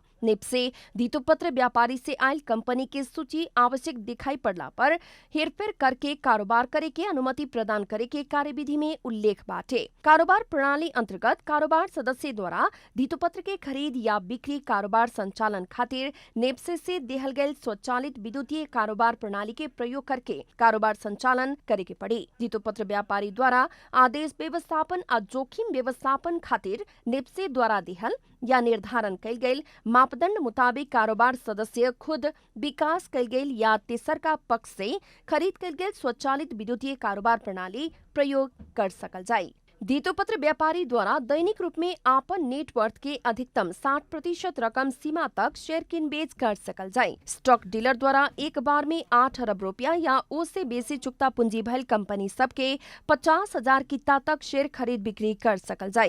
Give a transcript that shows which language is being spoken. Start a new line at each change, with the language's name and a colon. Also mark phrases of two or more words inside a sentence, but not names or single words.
Bhojpuri: नेप्से धितोपत्र व्यापारी से आयल कंपनी के सूची आवश्यक दिखाई पड़ला पर हेरफेर करके कारोबार करे के अनुमति प्रदान करे के कार्यविधि में उल्लेख बाटे। कारोबार प्रणाली अंतर्गत कारोबार सदस्य द्वारा धितोपत्र के खरीद या बिक्री कारोबार संचालन खातिर नेप्से से देहल गयल स्वचालित विद्युतीय कारोबार प्रणाली के प्रयोग करके कारोबार संचालन करे के पड़ी। धितोपत्र व्यापारी द्वारा आदेश व्यवस्थापन आ जोखिम व्यवस्थापन खातिर नेप्से द्वारा देहल या निर्धारण कैल गयल मापदंड मुताबिक कारोबार सदस्य खुद विकास कैल गयल या तेसर का पक्ष से खरीद कैल गयल स्वचालित विद्युतीय कारोबार प्रणाली प्रयोग कर सकल जाए। धितोपत्र व्यापारी द्वारा दैनिक रूप में आपन नेटवर्थ के अधिकतम 60% रकम सीमा तक शेयर किन बेच कर सकल जाए। स्टॉक डीलर द्वारा एक बार में 8 अरब रुपया या उससे बेसी चुक्ता पूंजी भइल कंपनी सबके 50,000 किता तक शेयर खरीद बिक्री कर सकल जाए।